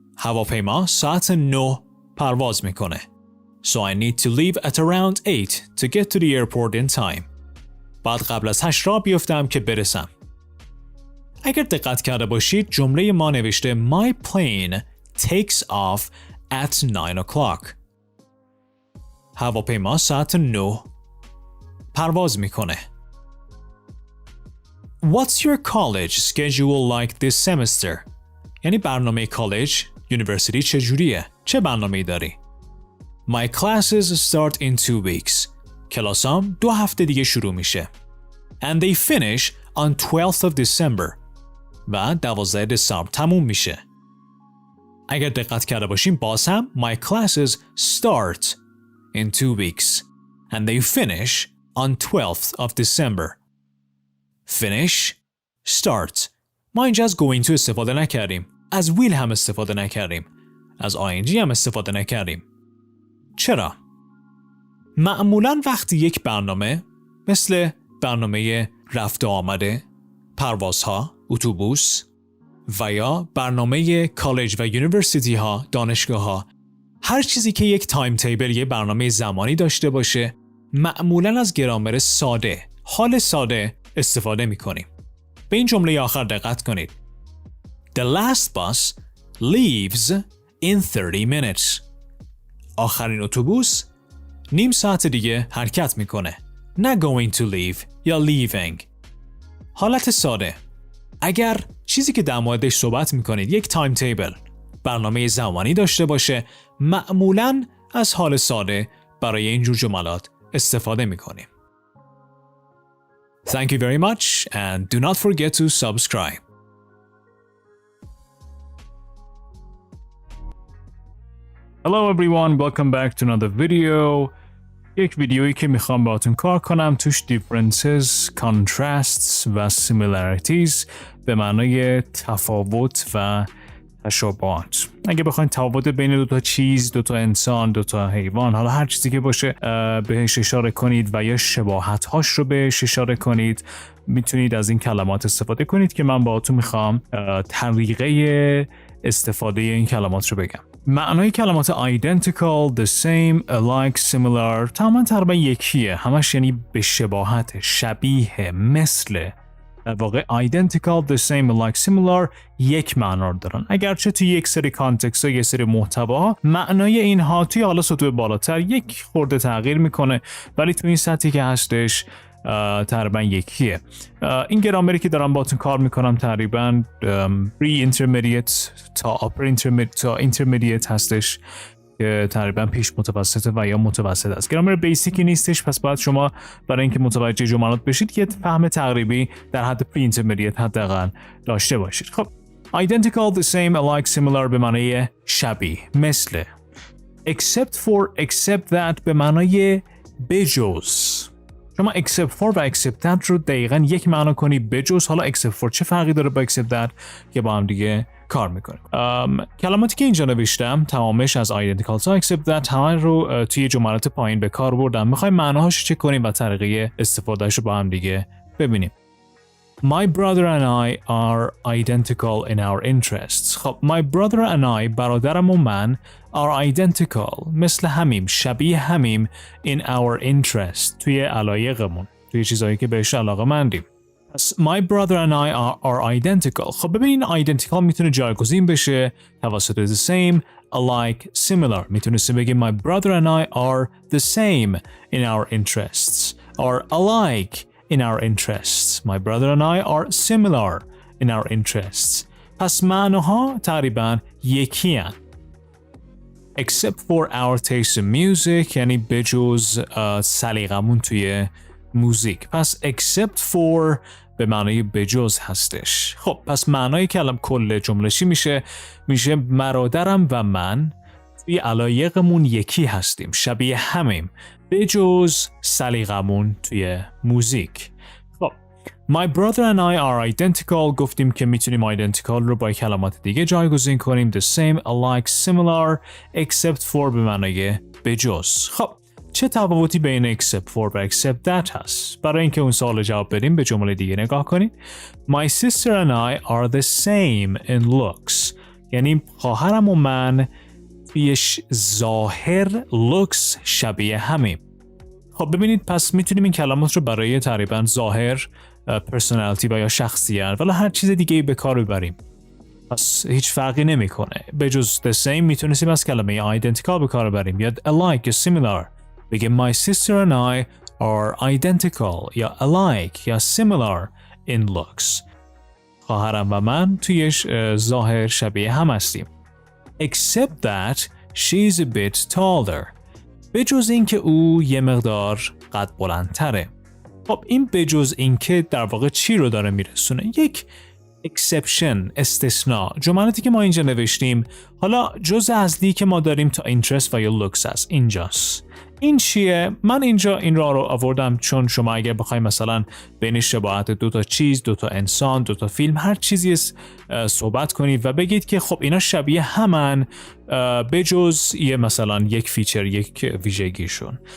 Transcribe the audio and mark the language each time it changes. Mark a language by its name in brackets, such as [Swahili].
[Persian] هواپیما ساعت 9 پرواز میکنه. [English] So I need to leave at around 8 to get to the airport in time. [Persian] بعد قبل از 8 راه بیفتم که برسم. اگر دقت کرده باشید جمله ما نوشته [English] My plane takes off at 9 o'clock. [Persian] هواپیما ساعت 9 پرواز میکنه. [English] What's your college schedule like this semester? [Persian] یعنی برنامه کالج، یونیورسیتی چجوریه؟ چه برنامه‌ای داری؟ [English] My classes start in 2 weeks. [Persian] کلاسام 2 هفته دیگه شروع میشه. [English] And they finish on 12th of December. [Persian] و 12 دسامبر تموم میشه. اگر دقت کرده باشیم باز هم [English] My classes start in 2 weeks. And they finish on 12th of December. Finish, start. [Persian] ما اینجا از going to استفاده نکردیم. از will هم استفاده نکردیم. از ING هم استفاده نکردیم. چرا؟ معمولاً وقتی یک برنامه مثل برنامه رفت و آمده، پروازها، اتوبوس و یا برنامه کالج و یونیورسیتی ها، دانشگاه ها. هر چیزی که یک تایم تیبل، یک برنامه زمانی داشته باشه، معمولا از گرامر ساده، حال ساده استفاده می‌کنیم. به این جمله آخر دقت کنید. [English] The last bus leaves in 30 minutes. [Persian] آخرین اتوبوس نیم ساعت دیگه حرکت میکنه. نه going to leave یا leaving. حالت ساده. اگر چیزی که در موردش صحبت میکنید یک تایم تیبل، برنامه زمانی داشته باشه، معمولاً از حال ساده برای اینجور جملات استفاده میکنیم. [English] Thank you very much and do not forget to subscribe. Hello everyone, welcome back to another video. [Persian] یک ویدیویی که میخوام باهاتون کار کنم توش differences, contrasts و similarities به معنای تفاوت و تشابهات. اگه بخواید تفاوت بین دو تا چیز، دو تا انسان، دو تا حیوان، حالا هر چیزی که باشه بهش اشاره کنید و یا شباهت هاش رو بهش اشاره کنید، میتونید از این کلمات استفاده کنید که من باهاتون میخوام طریقه استفاده این کلمات رو بگم. معنای کلمات identical, the same, alike, similar تقریبا یکیه. همش یعنی به شباهت، شبیه، مثل. در واقع identical, the same, alike, similar یک معنا رو دارن. اگرچه توی یک سری کانتکست ها، یک سری محتوا، معنای اینها توی حالا سطوح بالاتر یک خورده تغییر میکنه، ولی توی این سطحی که هستش تقریبا یکیه. این گرامری که دارم باهاتون کار میکنم تقریبا pre intermediate تا upper intermediate تا intermediate هستش که تقریبا پیش متوسط و یا متوسط است. گرامر بیسیکی نیستش، پس باید شما برای اینکه متوجه جملات بشید یه فهم تقریبی در حد pre intermediate حداقل داشته باشید. خب identical, the same, alike, similar به معنای شبیه، مثل. except for, except that به معنای بجز. شما except for و except that رو دقیقاً یک معنا کنی بجز. حالا except for چه فرقی داره با except that که با هم دیگه کار میکنیم. کلماتی که اینجا نوشتم تمامش از identical تا except that همه رو توی جملات پایین به کار بردم. میخوایم معناهاش چک کنیم و طریقه استفادهش رو با هم دیگه ببینیم. [English] My brother and I are identical in our interests. [Persian] خب [English] my brother and I [Persian] برادرم و من [English] are identical [Persian] مثل همیم، شبیه همیم [English] in our interest [Persian] توی علایقمون، توی چیزایی که بهش علاقه مندیم. [English] پس my brother and I are identical. [Persian] خب ببینین identical میتونه جایگزین بشه توسط the same, alike, similar. میتونستیم بگیم [English] my brother and I are the same in our interests or alike in our interests. My brother and I are similar in our interests. [Persian] پس معناها تقریبا یکی هن. [English] Except for our taste in music [Persian] یعنی بجز سلیقمون توی موزیک. پس except for به معنای بجز هستش. خب پس معنای کل جمله چی میشه؟ میشه برادرم و من توی علایقمون یکی هستیم، شبیه همیم، بجز سلیقمون توی موزیک. خب [English] My brother and I are identical [Persian] گفتیم که میتونیم identical رو با کلمات دیگه جایگزین کنیم. [English] The same, alike, similar, except for [Persian] به معنای بجز. خب چه تفاوتی بین except for و except that هست؟ برای اینکه اون سوال جواب بدیم به جمله دیگه نگاه کنید. [English] My sister and I are the same in looks. [Persian] یعنی خواهرم و من تویش ظاهر looks شبیه همیم. خب ببینید پس میتونیم این کلمات رو برای تقریبا ظاهر، personality و یا شخصیت ولی هر چیز دیگه به کار ببریم. پس هیچ فرقی نمیکنه. به جز the same میتونیم از کلمه identical به کار ببریم یا alike یا similar. [English] بگیم my sister and I are identical یا alike یا similar in looks. [Persian] خواهرم و من تویش ظاهر شبیه هم هستیم. [English] Except that she's a bit taller. [Persian] بجز این که او یه مقدار قد بلندتره. خب این بجز این که در واقع چی رو داره میرسونه؟ یک exception، استثناء. جملاتی که ما اینجا نوشتیم حالا جزء اصلی که ما داریم تا interest و یا looks هست اینجاست. این چیه؟ من اینجا این رو آوردم چون شما اگر بخواید مثلا بین شباهت دو تا چیز، دو تا انسان، دو تا فیلم، هر چیزی صحبت کنید و بگید که خب اینا شبیه همن بجز یه مثلا یک فیچر، یک ویژگیشون.